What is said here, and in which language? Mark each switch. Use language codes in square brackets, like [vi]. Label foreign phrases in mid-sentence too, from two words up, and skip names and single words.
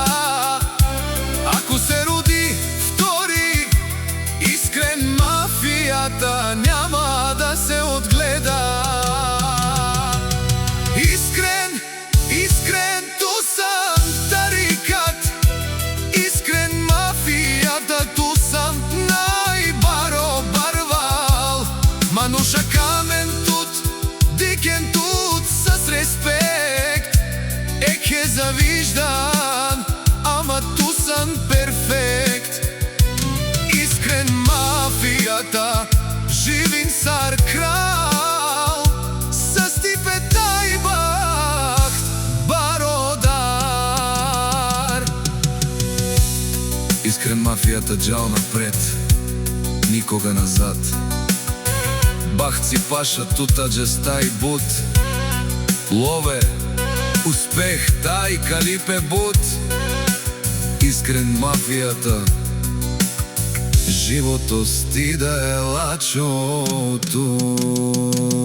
[bg] Ако се роди втори искрен, мафијата няма да се отгледа. [rom] Искрен, искрен тусан тарикат. Искрен мафијата тусан най-баро барвал. Мануша камен тут, дикен тут, [bg] с респект. [rom] Е завиждан, ама тусан перфект. Искрен мафијата, живин цар крал, с стипета и вакт бародар. [bg] Искрен мафијата, [rom] джал [bg] напред, никога назад. [rom] Бахци паша тута джеста и бут. Лове успех, тај калипе бут. Искрен мафијата, живото сти да е лачо тут.